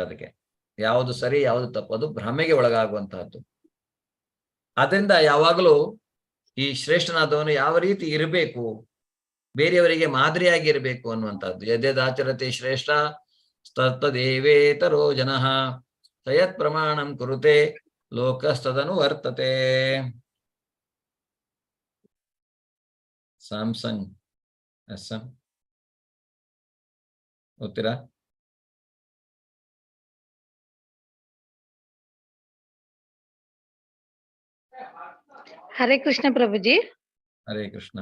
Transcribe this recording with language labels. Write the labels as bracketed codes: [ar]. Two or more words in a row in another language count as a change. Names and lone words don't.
[kn] ಅದಕ್ಕೆ ಯಾವುದು ಸರಿ ಯಾವುದು ತಪ್ಪು, ಅದು ಭ್ರಮೆಗೆ ಒಳಗಾಗುವಂತಹದ್ದು. ಅದರಿಂದ ಯಾವಾಗಲೂ ಈ ಶ್ರೇಷ್ಠನಾದವನು ಯಾವ ರೀತಿ ಇರಬೇಕು, ಬೇರೆಯವರಿಗೆ ಮಾದರಿಯಾಗಿ ಇರಬೇಕು ಅನ್ನುವಂಥದ್ದು. [sa] ಯದ್ಯದಾಚರತೆ ಶ್ರೇಷ್ಠ ತತ್ತದೇವೇತರೋ ಜನಃ ಸಯತ್ ಪ್ರಮಾಣಂ ಕುರುತೆ ಲೋಕಸ್ತದನು ವರ್ತತೆ. [kn] ಸ್ಯಾಮ್ಸಂಗ್ SM ಓದ್ತೀರಾ? ಹರೇ ಕೃಷ್ಣ ಪ್ರಭುಜಿ. ಹರೇ ಕೃಷ್ಣ.